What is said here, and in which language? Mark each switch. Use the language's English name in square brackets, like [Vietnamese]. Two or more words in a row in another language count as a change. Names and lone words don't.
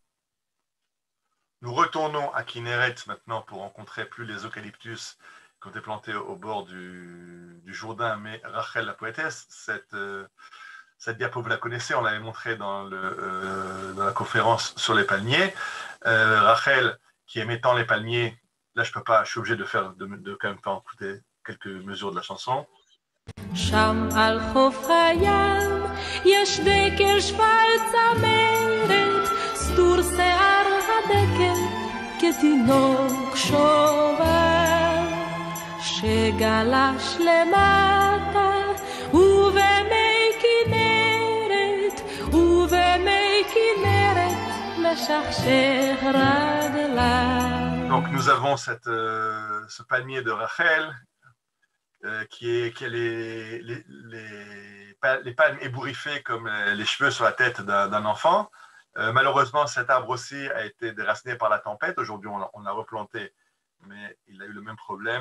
[French] Nous retournons à Kinneret maintenant pour rencontrer plus les eucalyptus qui ont été plantés au bord du Jourdain, mais Rachel la poétesse, cette diapo, vous la connaissez, on l'avait montré dans la conférence sur les palmiers. Rachel, qui aimait tant les palmiers, là je peux pas, je suis obligé de quand même faire écouter quelques mesures de la chanson. [Hebrew] שם על חוף הים יש דקל שפל צמרת, סתור שיער הדקל כתינוק שובב שגלש למטה ובמי כנרת משכשך רגליו. [French] Donc nous avons ce palmier de Rachel qui a les palmes ébouriffées comme les cheveux sur la tête d'un enfant. Malheureusement, cet arbre aussi a été déraciné par la tempête. Aujourd'hui, on l'a replanté, mais il a eu le même problème.